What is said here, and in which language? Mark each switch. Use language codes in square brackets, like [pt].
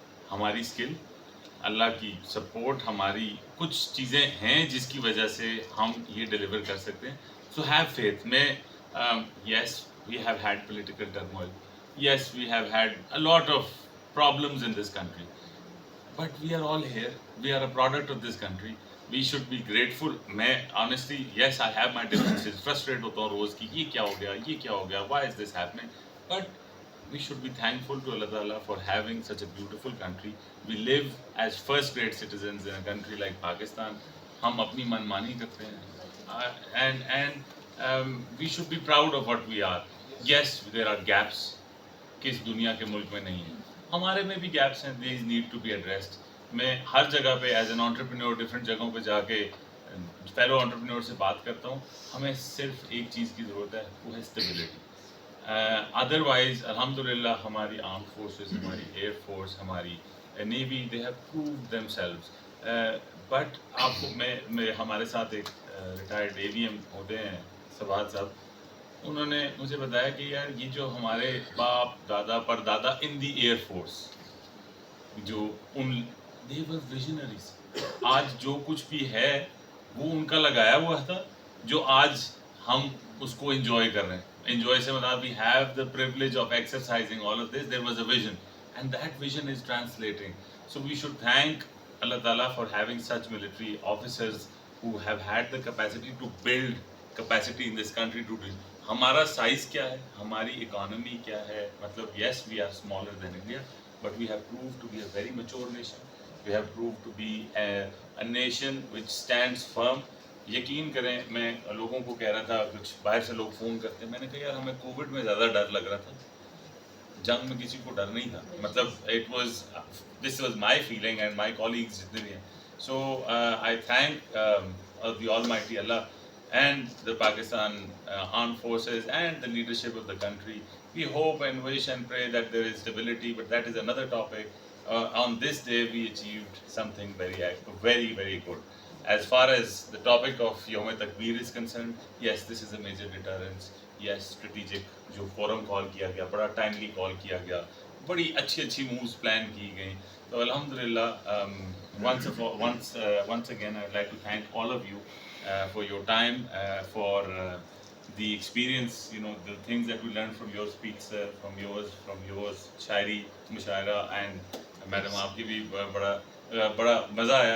[ur] ہماری اسکل, اللہ کی سپورٹ, ہماری کچھ چیزیں ہیں جس کی وجہ سے ہم یہ ڈیلیور کر سکتے ہیں. [en] So have faith. میں yes we have had political turmoil, yes we have had a lot of problems in this country, but we are all here. We are a product of this country. We should be grateful. میں honestly, yes, I have my differences. [ur] Frustrated ہوتا ہوں روز کی, یہ کیا ہو گیا, یہ کیا ہو گیا, [en] why is this happening? But we should be thankful to Allah Ta'ala for having such a beautiful country. We live as first grade citizens in a country like Pakistan. [ur] ہم اپنی منمانی کرتے ہیں, [en] and we should be proud of what we are. Yes, there are gaps. [ur] کس دنیا کے ملک میں نہیں ہے, ہمارے میں بھی گیپس ہیں. [en] These need to be addressed. [ur] میں ہر جگہ پہ ایز این انٹرپرینور ڈفرینٹ جگہوں پہ جا کے فیلو انٹرپرینور سے بات کرتا ہوں. ہمیں صرف ایک چیز کی ضرورت ہے, وہ ہے اسٹیبلٹی. ادروائز الحمد للہ ہماری آرم فورسز, ہماری ایئر فورس, ہماری navy, [en] They have proved themselves. [ur] But آپ کو میں ہمارے ساتھ ایک ریٹائرڈ اے وی ایم ہوتے ہیں سباد صاحب, انہوں نے مجھے بتایا کہ یار یہ جو ہمارے باپ دادا پر دادا ان دی ایئر فورس, جو [en] And they were visionaries. [ur] آج جو کچھ بھی ہے وہ ان کا لگایا ہوا تھا, جو آج ہم اس کو انجوائے کر رہے ہیں. انجوائے سے مطلب [en] We have the privilege of exercising all of this. There was a vision and that vision is translating. So we should thank Allah تعالیٰ for having such military officers who have had the capacity to build capacity in this country to do. [ur] ہمارا size کیا ہے, ہماری economy کیا ہے, مطلب [en] Yes we are smaller than India, but we have proved to be a very mature nation. We have proved to be a nation which stands firm. [ur] یقین کریں, میں لوگوں کو کہہ رہا تھا, کچھ باہر سے لوگ فون کرتے ہیں, میں نے کہا یار ہمیں کووڈ میں زیادہ ڈر لگ رہا تھا, جنگ میں کسی کو ڈر نہیں تھا. [en] مطلب this was my feeling and my colleagues [ur] جتنے بھی ہیں. [en] So I thank the Almighty Allah and the Pakistan armed forces and the leadership of the country. We hope and wish and pray that there is stability, but that is another topic. On this day we achieved something very, very good. As far as the topic of Yawm Takbir is concerned, yes, this is a major deterrence. [ur] Yes, strategic جو forum کال کیا گیا, بڑا timely کال کیا گیا, بڑی اچھی moves plan کی گئیں. تو الحمدللہ [en] once again I would like to thank all of you for your time, for the experience, the things that we learned from your speech, sir, from yours شاعری مشاعرہ, and madam [ur] آپ کی بھی بڑا مزہ آیا.